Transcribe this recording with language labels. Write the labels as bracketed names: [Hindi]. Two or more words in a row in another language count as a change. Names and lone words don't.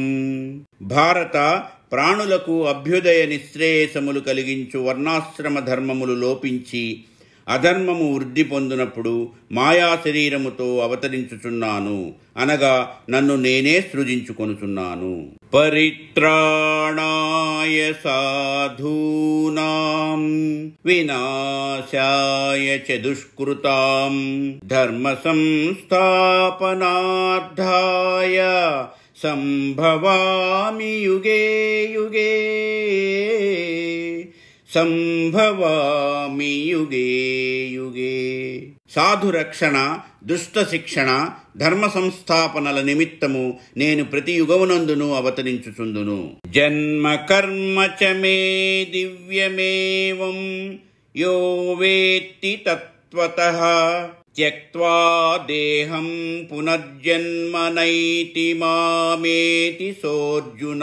[Telugu] భారత, ప్రాణులకు అభ్యుదయ నిశ్రేయసములు కలిగించు వర్ణాశ్రమ ధర్మములు లోపించి అధర్మము వృద్ధి పొందినప్పుడు మాయా శరీరముతో అవతరించుచున్నాను, అనగా నన్ను నేనే సృజించుకొనుచున్నాను. [Sanskrit] పరిత్రాణాయ సాధూనాం వినాశాయ చ దుష్కృతాం ధర్మ సంస్థాపనార్థాయ సంభవామి యుగే యుగే సంభవామి యుగే యుగే. [Telugu] సాధురక్షణ, దుష్ట శిక్షణ, ధర్మ సంస్థాపనల నిమిత్తము నేను ప్రతి యుగమునందును అవతరించుచుందును. [Sanskrit] జన్మ కర్మ చ మే దివ్యమేవం యో వేత్తి తత్వతః త్యక్త్వా దేహం పునర్జన్మ నైతి మామేతి సోర్జున.